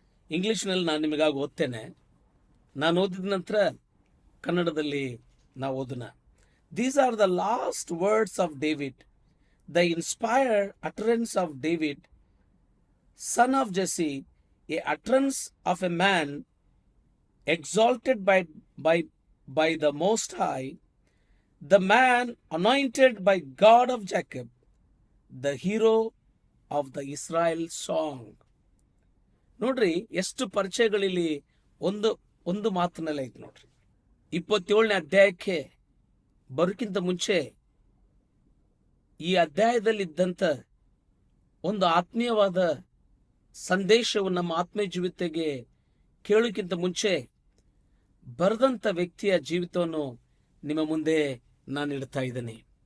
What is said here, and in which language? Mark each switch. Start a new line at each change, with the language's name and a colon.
Kannada: ಇಂಗ್ಲಿಷ್ನಲ್ಲಿ ನಾನು ನಿಮಗಾಗಿ ಓದ್ತೇನೆ. ನಾನು ಓದಿದ ನಂತರ ಕನ್ನಡದಲ್ಲಿ ನಾವು ಓದೋಣ.
English: These are the last words of David, the inspired utterance of David, son of Jesse, a utterance of a man exalted by the Most High, the man anointed by God of Jacob, the hero of the Israel song.
Kannada: ನೋಡ್ರಿ, ಎಷ್ಟು ಪರಿಚಯಗಳಿಲ್ಲಿ ಒಂದು ಮಾತಿನಲ್ಲಿ ಐತೆ ನೋಡ್ರಿ. 27ನೇ ಅಧ್ಯಾಯಕ್ಕೆ ಬರೋಕ್ಕಿಂತ ಮುಂಚೆ ಈ ಅಧ್ಯಾಯದಲ್ಲಿದ್ದಂಥ ಒಂದು ಆತ್ಮೀಯವಾದ ಸಂದೇಶವು ನಮ್ಮ ಆತ್ಮೀಯ ಜೀವಿತಕ್ಕೆ ಕೇಳೋಕ್ಕಿಂತ ಮುಂಚೆ ಬರೆದಂಥ ವ್ಯಕ್ತಿಯ ಜೀವಿತವನ್ನು ನಿಮ್ಮ ಮುಂದೆ ನಾನು ಇಡ್ತಾ ಇದ್ದೇನೆ.